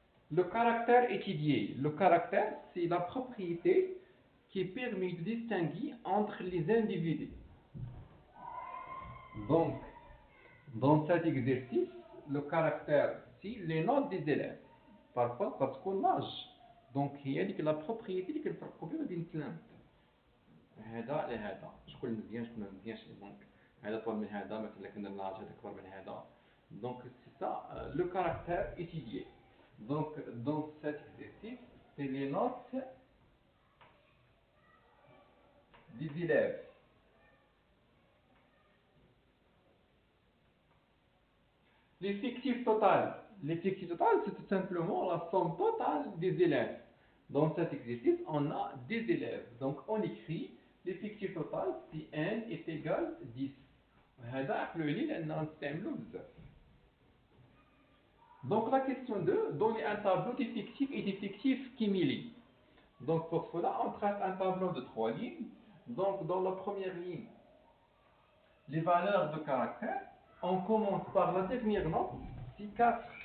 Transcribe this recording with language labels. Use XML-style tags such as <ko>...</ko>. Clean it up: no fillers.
<fr>Le caractère étudié. Le caractère, c'est la propriété qui permet de distinguer entre les individus. Donc, dans cet exercice, le caractère, c'est les notes des élèves. Parfois, parce qu'on âge. Donc, il y a la propriété qui est la</fr> <ar>بين ثلاث. هذا لهذا شكون مزيان شكون ما مزيانش دونك هذا طول من هذا مثلا كنا بنعرف هذا اكبر من هذا</ar> <fr>donc c'est ça le caractère étudié. Donc dans cet exercice c'est les notes des élèves. L'effectif total c'est tout simplement la somme totale des élèves. Dans cet exercice on a des élèves, donc on écrit l'effectif total si n est égal 10.</fr> <ar>هذا عقلوا لي لأننا نستعملوه بزاف.</ar> <fr>Donc la question 2, donner un tableau d'effectifs et d'effectifs cumulés. Donc pour cela, on trace un tableau de 3 lignes. Donc dans la première ligne, les valeurs de caractère. On commence par la dernière note, c'est 4.</fr>